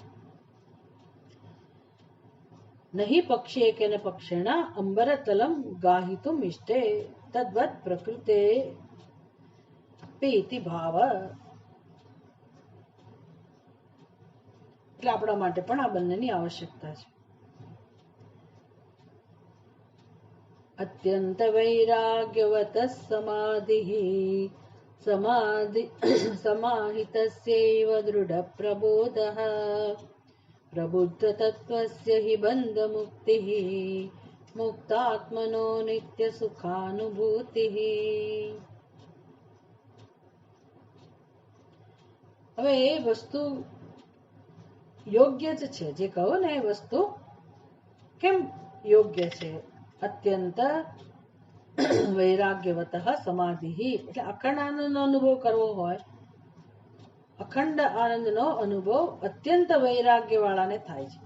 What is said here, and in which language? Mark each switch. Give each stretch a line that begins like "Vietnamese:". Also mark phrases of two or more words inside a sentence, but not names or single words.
Sanskrit: નહીં પક્ષી કેન પક્ષિણા અંબરતલમ ગાહિતુમ ઇષ્ટે તદ્વત પ્રકૃતે પેતિ ભાવ.
Gujarati: એટલે આપણા માટે પણ આ બંનેની આવશ્યકતા છે.
Sanskrit: અત્યંત વૈરાગ્યવત સમાધિ समाधि समाहितस्यैव दृढप्रबोधः प्रबुद्धतत्त्वस्य हि बन्धमुक्तिः मुक्तात्मनो नित्यसुखानुभूतिः।
Gujarati: હવે એ વસ્તુ યોગ્ય જ છે, જે કહો ને એ વસ્તુ કેમ યોગ્ય છે?
Sanskrit: અત્યંત વૈરાગ્યવત સમાધિ,
Gujarati: એટલે અખંડ આનંદનો અનુભવ કરવો હોય, અખંડ આનંદનો અનુભવ અત્યંત વૈરાગ્ય વાળાને થાય છે.